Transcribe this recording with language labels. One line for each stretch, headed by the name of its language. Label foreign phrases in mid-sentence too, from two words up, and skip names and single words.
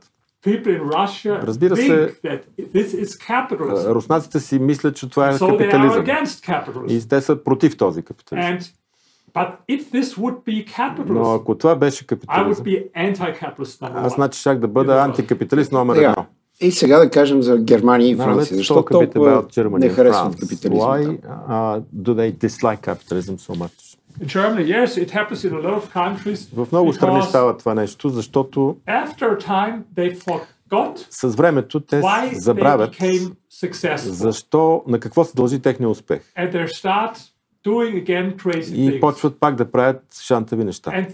Bulgarian: Разбира се, руснаците си мислят, че това е капитализъм. И те са против този капитализъм. Но ако това беше капитализъм, аз значи щях да бъда антикапиталист номер едно. И сега да кажем за Германия и Франция. Защо толкова не харесват капитализма?
English: Why do they dislike capitalism so much?
Bulgarian: В много страни става това нещо, защото с времето те забравят защо, на какво се дължи техния успех. И почват пак да правят шантави неща.